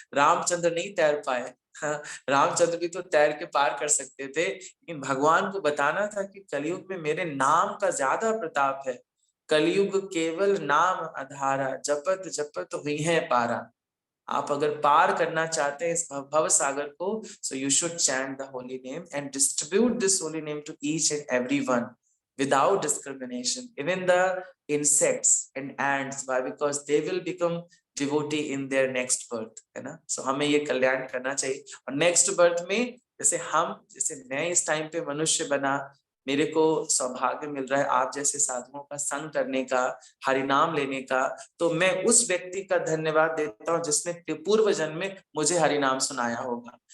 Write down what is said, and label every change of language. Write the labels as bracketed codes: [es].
[hi] रामचंद्र नहीं तैर पाए, हाँ, रामचंद्र भी तो तैर के पार कर सकते थे, लेकिन भगवान को बताना था कि कलयुग में मेरे नाम का ज्यादा प्रताप है। कलयुग केवल नाम आधारा, जपत जपत हुई है पारा। आप अगर पार करना चाहते हैं इस भव सागर को, [en] so you should chant the holy name and distribute this holy name to each and everyone without discrimination, even the insects and ants. Why? Because they will become devotee in their next birth, [hi] है ना। so हमें ये कल्याण करना चाहिए। और next birth में जैसे मैं इस टाइम पे मनुष्य बना, मेरे को सौभाग्य मिल रहा है आप जैसे साधुओं का संग करने का, हरिनाम लेने का, तो मैं उस व्यक्ति का धन्यवाद देता हूँ जिसने पूर्व जन्म में मुझे हरिनाम सुनाया होगा।